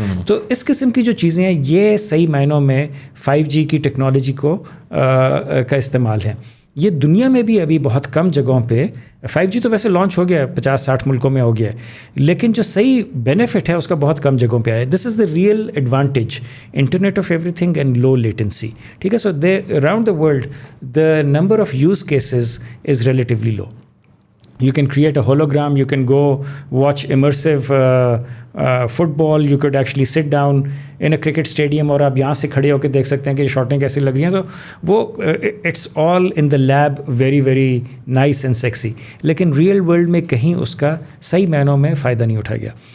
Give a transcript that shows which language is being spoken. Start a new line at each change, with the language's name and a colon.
Urdu: تو اس قسم کی جو چیزیں ہیں, یہ صحیح معنوں میں 5G کی ٹیکنالوجی کو کا استعمال ہے. یہ دنیا میں بھی ابھی بہت کم جگہوں پہ 5G تو ویسے لانچ ہو گیا ہے, 50-60 ملکوں میں ہو گیا ہے, لیکن جو صحیح بینیفٹ ہے اس کا بہت کم جگہوں پہ آیا ہے.
English: this is the real advantage, internet of everything and low latency,
Urdu: ٹھیک ہے.
English: So they around the world the number of use cases is relatively low. You can create a hologram, you can go watch immersive football, you could actually sit down in a cricket stadium
Urdu: اور آپ یہاں سے کھڑے ہو کے دیکھ سکتے ہیں کہ شاٹیں کیسی لگ رہی ہیں.
English: so وہ it's all in the lab very very nice and sexy,
Urdu: لیکن ریئل ورلڈ میں کہیں اس کا صحیح معنوں میں فائدہ نہیں اٹھایا گیا.